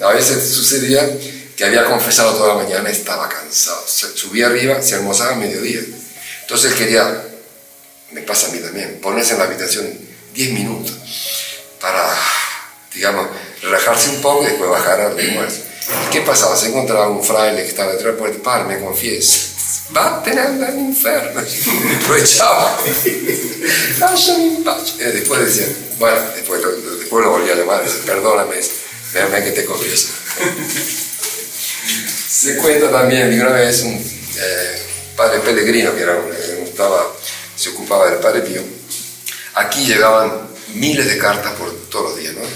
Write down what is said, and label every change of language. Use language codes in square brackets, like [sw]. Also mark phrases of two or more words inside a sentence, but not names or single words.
[es] A veces sucedía que había confesado toda la mañana, estaba cansado, subía arriba, se almorzaba a mediodía. Entonces él quería, me pasa a mí también, ponerse en la habitación 10 minutos para, digamos, relajarse un poco y después bajar al almuerzo. ¿Qué pasaba? Se encontraba un fraile que estaba detrás de la puerta, padre, me confiesa. [it] Vattene all'inferno, [es] lo echaba, [it] lasciami in pace. [es] Después decía, bueno, después lo volvía a llamar, dice, perdóname, déjame que te confieso. Se cuenta también de una vez un padre Pellegrino, que se ocupaba del Padre Pío. Aquí llegaban miles de cartas por todos los días, ¿no?